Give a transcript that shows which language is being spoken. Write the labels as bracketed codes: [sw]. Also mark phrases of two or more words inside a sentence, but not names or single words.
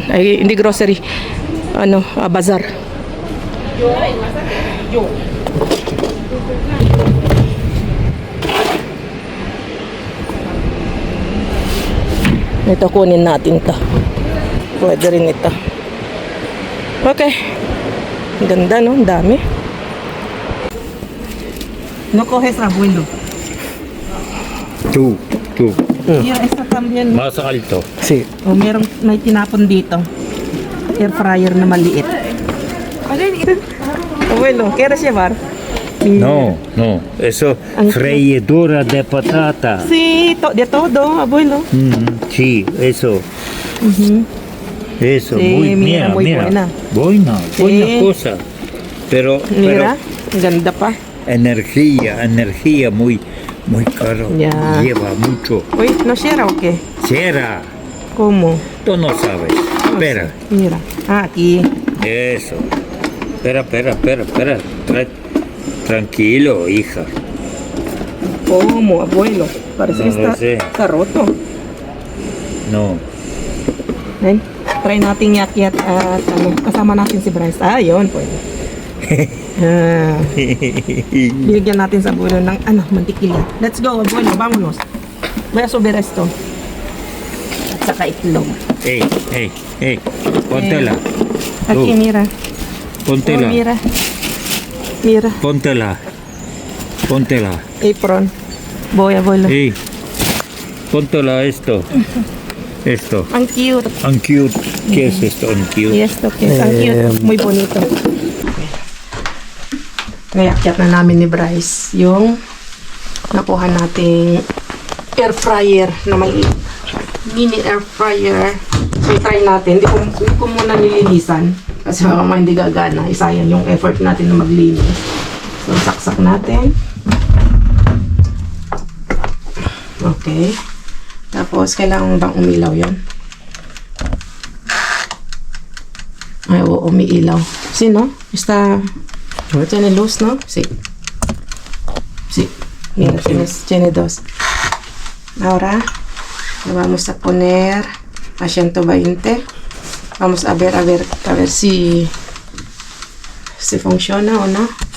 [tl] Ay, hindi grocery. Ano, bazaar. Ito, kunin natin to. Pwede rin ito. Okay. Ganda, no? Ang dami. [es] No coges abuelo. Tú. Yeah, esta también. Más alto. Sí. O, [tl] may tinapon dito. [en] Air fryer [tl] na maliit. [es] Abuelo, ¿quieres llevar? No, eso freidora de patata. Sí, de todo, abuelo. Sí, eso. Eso, Sí, mira, muy buena. buena. Buena Sí. cosa. Pero Mira, [tl] ganda pa. [es] energía muy caro. Ya. Lleva mucho. Uy, ¿no cierra o qué? Cierra. ¿Cómo? Tú no sabes. Espera. Mira. Ah, aquí. Eso. Espera. Tranquilo, hija. ¿Cómo, abuelo? Parece No que lo sé. está roto. No. Ven, [tl] try natin yakyat at ano, kasama natin si Bryce. Ah, yun, pwede. Binigyan natin sa abuelo ng ano, mantikilya. [en] Let's go, [es] abuelo, vámonos. Voy a subir esto. [tl] At saka itlog. [es] Hey. Póntela. Aquí, mira. Póntela. Oh, mira. Póntela. Apron. Voy, abuelo. Hey. Póntela esto. [tl] Ang cute. Ang cute. [es] ¿Qué es esto? Ang Y [tl] cute. [es] esto que es [tl] ang cute. [es] Muy bonito. [tl] Ngayakyat na namin ni Bryce yung nakuha nating [en] air fryer [tl] na maliit. [en] Mini air fryer. [tl] So, try natin. Hindi ko muna nilinisan. Kasi baka hindi gagana. Isayang yung effort natin na maglinis. So, saksak natin. Okay. Tapos, kailangan bang umilaw yun? Ay, oo, umiilaw. Sino? [es] Está... Tiene luz, ¿no? Sí. Mira, tiene dos. Ahora, le vamos a poner a 120. Vamos a ver si funciona o no.